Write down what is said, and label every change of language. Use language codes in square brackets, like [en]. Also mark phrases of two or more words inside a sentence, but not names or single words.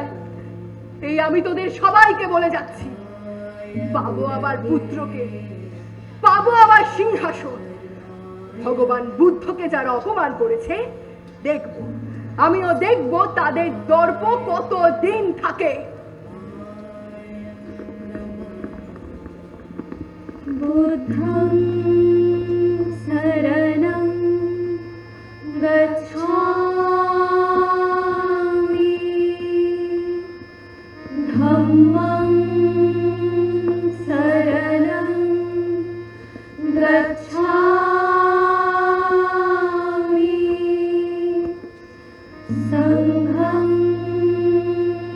[bn] এই আমি তোদের সবাইকে বলে যাচ্ছি, পাবো আবার পুত্রকে, পাবো আবার সিংহাসন। ভগবান বুদ্ধকে যারা অপমান করেছে, দেখব, আমিও দেখব তাদের দর্প কত দিন থাকে। [pi] বুদ্ধং শরণং গচ্ছামি ধম্মং শরণং গচ্ছামি সংঘং